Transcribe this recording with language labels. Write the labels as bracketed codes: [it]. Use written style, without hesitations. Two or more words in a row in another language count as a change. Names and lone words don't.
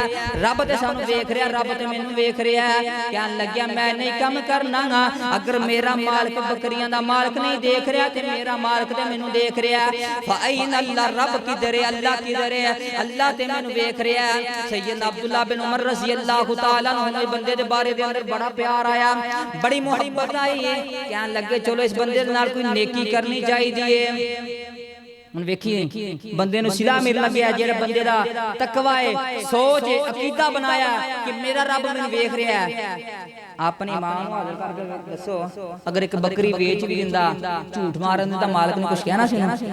[pa] ਰੱਬ ਤੇ ਸਾਨੂੰ ਦੇਖ ਰਿਹਾ, ਰੱਬ ਤੇ ਮੈਨੂੰ ਦੇਖ ਰਿਹਾ ਹੈ। ਕਹਿਣ ਲੱਗਿਆ ਮੈਂ ਨਹੀਂ ਕੰਮ ਕਰਨਾ ਅਗਰ ਮੇਰਾ ਮਾਲਕ ਬੱਕਰੀਆਂ ਦਾ ਮਾਲਕ ਨਹੀਂ ਦੇਖ ਰਿਹਾ ਤੇ ਮੇਰਾ ਮਾਲਕ ਤੇ ਮੈਨੂੰ ਦੇਖ ਰਿਹਾ ਹੈ। [ar] فإن الله [pa] ਰੱਬ ਕਿੱਧਰ ਹੈ, ਅੱਲਾਹ ਕਿੱਧਰ ਹੈ? ਅੱਲਾਹ ਤੇ ਮੈਨੂੰ ਦੇਖ ਰਿਹਾ ਹੈ। सैयदना अब्दुल्ला बिन उमर [ar] رضي الله تعالى عنه [pa] ਬੰਦੇ ਦੇ ਬਾਰੇ ਦੇ ਅੰਦਰ ਬੜਾ ਪਿਆਰ ਆਇਆ, ਬੜੀ ਮੁਹੱਬਤ ਆਈ ਹੈ। ਕਹਿਣ ਲੱਗੇ ਚੱਲੋ ਇਸ ਬੰਦੇ ਦੇ ਨਾਲ ਕੋਈ ਨੇਕੀ ਕਰਨੀ ਚਾਹੀਦੀ। ਹੁਣ ਵੇਖੀਏ ਬੰਦੇ ਨੂੰ ਸਿਲਾ ਮਿਲ ਲੱਗਿਆ ਜਿਹੜਾ ਬੰਦੇ ਦਾ ਤਕਵਾ ਹੈ, ਸੋਚ ਹੈ, ਅਕੀਦਾ ਬਣਾਇਆ ਕਿ ਮੇਰਾ ਰੱਬ ਮੈਨੂੰ ਵੇਖ ਰਿਹਾ ਹੈ। ਆਪਣੀ ਮਾਂ ਨੂੰ ਹਾਜ਼ਰ ਕਰਕੇ ਦੱਸੋ ਅਗਰ ਇੱਕ ਬੱਕਰੀ ਵੇਚ ਵੀ ਦਿੰਦਾ ਝੂਠ ਮਾਰਨ ਦਾ ਮਾਲਕ ਨੇ ਕੁਝ ਕਹਿਣਾ ਸੀ ਨਾ?